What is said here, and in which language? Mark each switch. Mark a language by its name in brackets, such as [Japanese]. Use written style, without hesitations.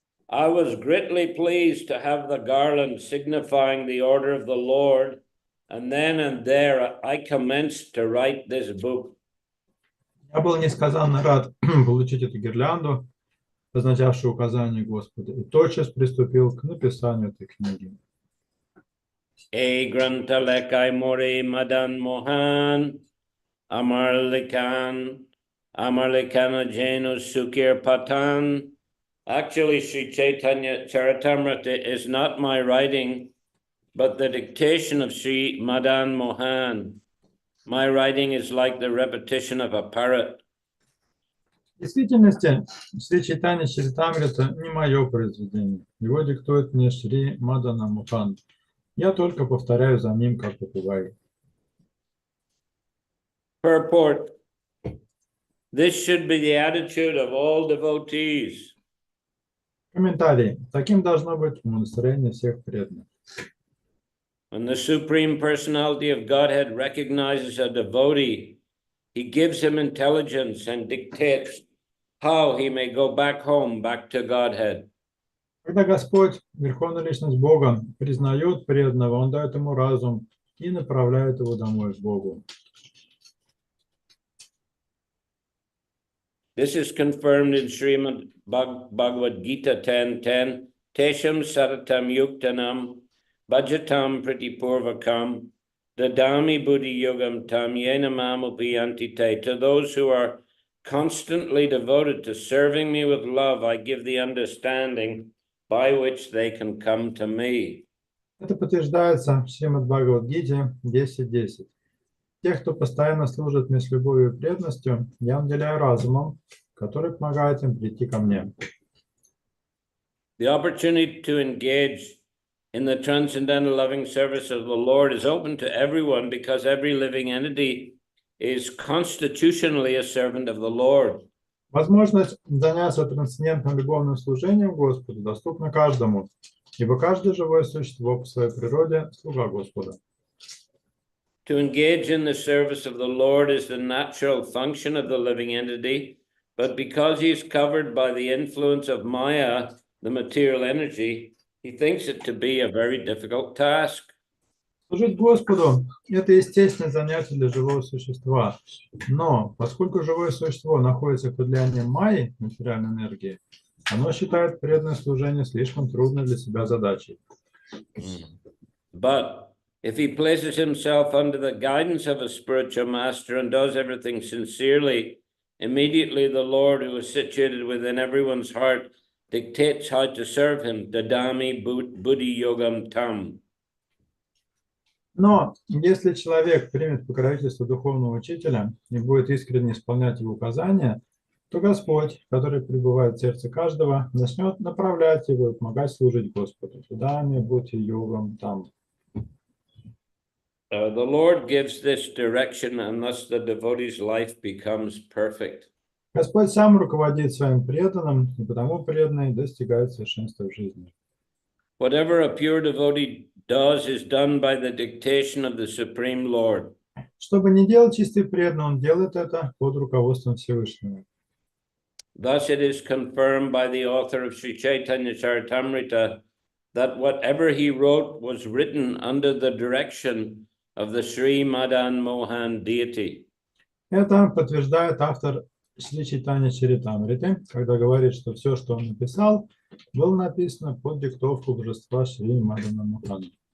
[English] I was greatly pleased to have the garland signifying the order of the Lord, and then and there I commenced to write this book. [Russian] Я был несказанно рад получить эту гирлянду, означавшую указание Господа, и тотчас приступил к написанию этой книги. [Bangla] Egrantalekai Mori Madan Mohan Amarlikan Jenu Sukir Patan. [English] Actually, Shri Chайтанья Чаритамрита is not my writing, but the dictation of Shri Madan Mohan. My writing is like the repetition of a parrot. [Russian] В действительности, Шри Чайтанья Чаритамрита не мое произведение. Его диктует мне Шри Мадана Мохан. Я только повторяю за ним, как попугай. [English] Purport. This should be the attitude of all devotees. [Russian] Комментарий. Таким должно быть умонастроение всех преданных. [English] When the Supreme Personality of Godhead recognizes a devotee, he gives him intelligence and dictates how he may go back home, back to Godhead. [Russian] Когда Господь, Верховная Личность Бога, признает преданного, Он дает ему разум и направляет его домой к Богу. [English] This is confirmed in Srimad Bhagavad Gita 10:10. [Sanskrit] Tesham saratam yuktanam bhajatam pritipurvakam dadami buddhi yogam tam yena mamupiyanti te. [English] To those who are constantly devoted to serving me with love, I give the understanding by which they can come to me. [Russian] Это подтверждается в Шримад Бхагавад-гите 10.10. Тех, кто постоянно служит мне с любовью и преданностью, я наделяю разумом, который помогает им прийти ко мне. [English] The opportunity to engage in the transcendental loving service of the Lord is open to everyone because every living entity is constitutionally a servant of the Lord. [Russian] Возможность заняться трансцендентным любовным служением Господу доступна каждому, ибо каждое живое существо по своей природе слуга Господа. [English] To engage in the service of the Lord is the natural function of the living entity, but because he is covered by the influence of Maya, the material energy, he thinks it to be a very difficult task. [Russian] Служить Господу – это естественное занятие для живого существа. Но поскольку живое существо находится под влиянием Майи, материальной энергии, оно считает преданное служение слишком трудной для себя задачей. [English] But if he places himself under the guidance of a spiritual master and does everything sincerely, immediately the Lord, who is situated within everyone's heart, dictates how to serve him. [Sanskrit] Dadami buddhi yogam tam. [Russian] Но если человек примет покровительство духовного учителя и будет искренне исполнять его указания, то Господь, который пребывает в сердце каждого, начнет направлять его и помогать служить Господу. [Sanskrit] Дами, будьте йогам там. [English] The Lord gives this direction, and thus the devotee's life becomes perfect. [Russian] Господь сам руководит своим преданным, и потому преданный достигает совершенства в жизни. [English] Whatever a pure devotee does is done by the dictation of the Supreme Lord. [Russian] Что бы ни делал чистый преданный, он делает это под руководством Всевышнего. [English] Thus it is confirmed by the author of Shri Chайтанья Чаритамрита that whatever he wrote was written under the direction of the Sri Madan Mohan deity. [Russian] Это подтверждает автор Шри Чайтанья Чаритамриты, когда говорит, что все, что он написал, было написано под диктовку божества Шри Мадана Мохана.